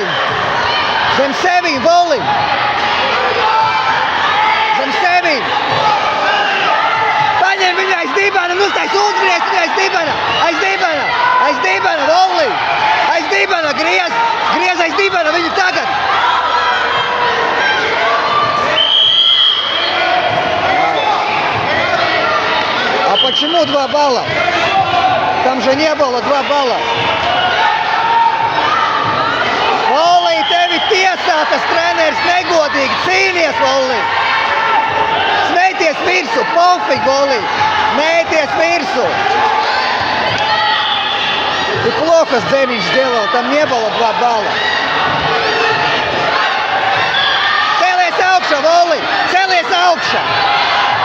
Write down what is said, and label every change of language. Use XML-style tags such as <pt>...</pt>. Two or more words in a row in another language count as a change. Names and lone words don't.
<lv>Zem sevīm! Paņem viņu aiz dibana, uztais uzgriez viņu aiz dibana, volley! Aiz dibana, griez aiz dibana viņu tagad!</lv> <ru>А почему 2 балла? Там же не было 2 балла.</ru> <lv>Volley, tevi tiesā tas treneris negodīgi. Cīnies, volley. Smēties virsū, pofīgi, volley. Mēties virsū.</lv> <ru>Ты плохо Денис сделал, там не было 2 балла.</ru> <lv>Celies augšā, volley. Celies augšā.</lv>